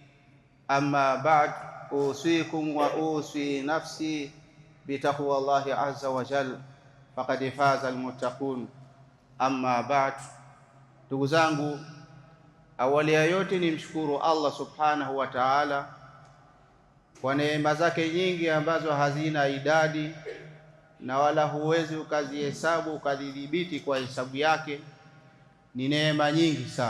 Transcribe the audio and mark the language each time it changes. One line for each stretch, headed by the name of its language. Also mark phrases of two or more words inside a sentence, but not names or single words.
Arabic: أما بعد، أوصيكم وأوصي نفسي بتقوى الله عز وجل فقد فاز المتقون. أما بعد,
Swahili: ndugu zangu, awali ya yote ni mshukuru Allah
Arabic: سبحانه وتعالى
Swahili: kwa neema zake nyingi ambazo hazina idadi na wala huwezi ukazihesabu ukadhibiti kwa hesabu yake. Ni neema nyingi sana.